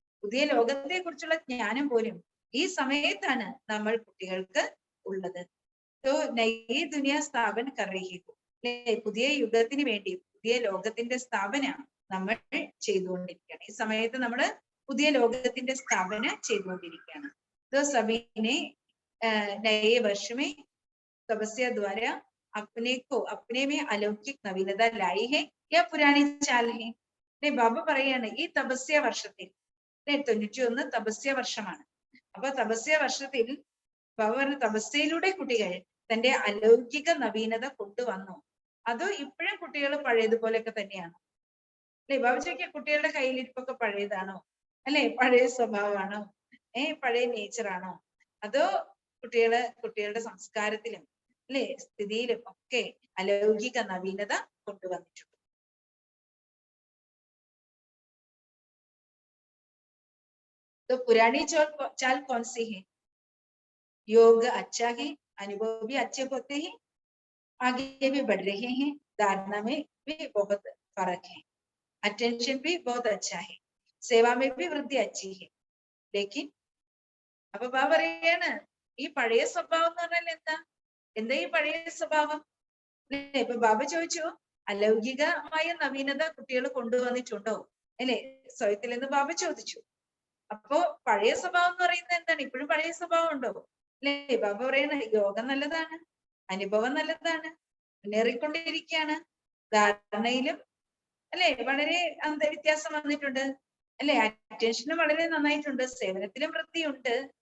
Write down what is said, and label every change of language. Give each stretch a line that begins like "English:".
Malayalam: പുതിയ ലോകത്തെ കുറിച്ചുള്ള ജ്ഞാനം പോലും ഈ സമയത്താണ് നമ്മൾ കുട്ടികൾക്ക് ഉള്ളത്. നയി ദുനിയ സ്ഥാപന കറിയിക്കും അല്ലെ, പുതിയ യുഗത്തിന് വേണ്ടി പുതിയ ലോകത്തിന്റെ സ്ഥാപന നമ്മൾ ചെയ്തുകൊണ്ടിരിക്കുകയാണ്. ഈ സമയത്ത് നമ്മൾ പുതിയ ലോകത്തിന്റെ സ്ഥാപന ചെയ്തുകൊണ്ടിരിക്കുകയാണ്.
Hindi: സബീനെ നയേ വർഷമേ തപസ്യ ദ്വാര अपने को अपने में अलौकिक नवीनता लाई है या पुरानी चाल है.
Malayalam: ബാബ പറയാണ് ഈ തപസ്യ വർഷത്തിൽ 91 തപസ്യ വർഷമാണ്. അപ്പൊ തപസ്യ വർഷത്തിൽ ബാബ പറഞ്ഞ തപസ്യയിലൂടെ കുട്ടികൾ തന്റെ അലൗകിക നവീനത കൊണ്ടുവന്നു. അതോ ഇപ്പോഴും കുട്ടികൾ പഴയതുപോലെയൊക്കെ തന്നെയാണോ? അല്ലെ, ബാബ ചോദിക്കുക കുട്ടികളുടെ കയ്യിലിരിപ്പൊക്കെ പഴയതാണോ? അല്ലെ, പഴയ സ്വഭാവമാണോ? പഴയ നേച്ചറാണോ? അതോ കുട്ടികളുടെ സംസ്കാരത്തിലും അല്ലെ സ്ഥിതിയിലും ഒക്കെ അലൗകിക നവീനത കൊണ്ടുവന്നിട്ടുണ്ട്.
Hindi: तो पुरानी चाल कौन सी है? योग अच्छा है, अनुभव भी अच्छे होते हैं, आगे भी बढ़ रहे हैं, धारणा में भी बहुत फर्क है, अटेंशन भी बहुत अच्छा है, सेवा में भी वृद्धि अच्छी है, लेकिन
Malayalam: അപ്പൊ ബാബ പറയാണ് ഈ പഴയ സ്വഭാവം എന്ന് പറഞ്ഞാൽ എന്താ ഈ പഴയ സ്വഭാവം? ഇപ്പൊ ബാബ ചോദിച്ചു അലൗകികമായ നവീനത കുട്ടികൾ കൊണ്ടുവന്നിട്ടുണ്ടോ അല്ലെ സ്വയത്തിൽ എന്ന് ബാബ ചോദിച്ചു. അപ്പോ പഴയ സ്വഭാവം എന്ന് പറയുന്നത് എന്താണ്? ഇപ്പോഴും പഴയ സ്വഭാവം ഉണ്ടോ അല്ലെ? ബാബ പറയണ യോഗം നല്ലതാണ്, അനുഭവം നല്ലതാണ്, മുന്നേറിക്കൊണ്ടിരിക്കുകയാണ്, ധാരണയിലും അല്ലെ വളരെ വ്യത്യാസം വന്നിട്ടുണ്ട് അല്ലെ, അറ്റൻഷനും വളരെ നന്നായിട്ടുണ്ട്, സേവനത്തിലും വൃത്തിയുണ്ട്.